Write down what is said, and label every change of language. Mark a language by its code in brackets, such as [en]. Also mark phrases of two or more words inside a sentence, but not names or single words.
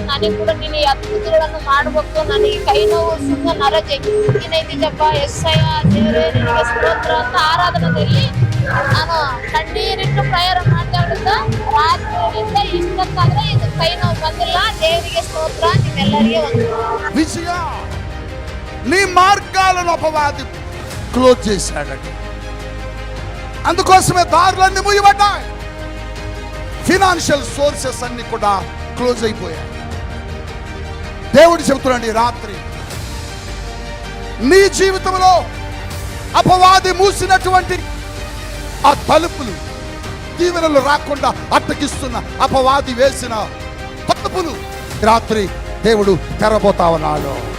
[kn] ನನಗೆ ಕೂಡ ನೀನು ಈ ಅದ್ಭುತಗಳನ್ನು ಮಾಡ್ಬೇಕು. ನನಗೆ ಕೈ ನೋವು ಸುಮ್ಮನೆ ನರ ಜಗ್ಗಿನೈತಿದ್ದಪ್ಪ. ಎಸ್ಸಯ್ಯ ದೇವ್ರೇ ನಿನಗೆ ಸ್ತೋತ್ರ ಅಂತ ಆರಾಧನದಲ್ಲಿ ನಾನು ಕಣ್ಣೀರಿಟ್ಟು ಪ್ರಯಾಣ ಮಾಡ್ತಾ ಇದ್ದ. ರಾತ್ರಿಯಿಂದ ಇಷ್ಟಕ್ಕಾದ್ರೆ ಇದು ಕೈ ನೋವು ಬಂದಿಲ್ಲ. ದೇವರಿಗೆ ಸ್ತೋತ್ರ. ನಿಮ್ಮೆಲ್ಲರಿಗೆ ಒಂದು [te] విజయ నీ మార్గాలను అపవాది క్లోజ్ చేశాడండి. అందుకోసమే దారులన్నీ మూయబడ్డాయి. [en] financial sources [te] అన్ని కూడా క్లోజ్ అయిపోయాయి. దేవుడు చెబుతున్నాడు, రాత్రి నీ జీవితంలో అపవాది మూసినటువంటి ఆ తలుపులు, దీవెనలు రాకుండా అడ్డగిస్తున్న అపవాది వేసిన తలుపులు రాత్రి దేవుడు తెరబోతా ఉన్నాడు.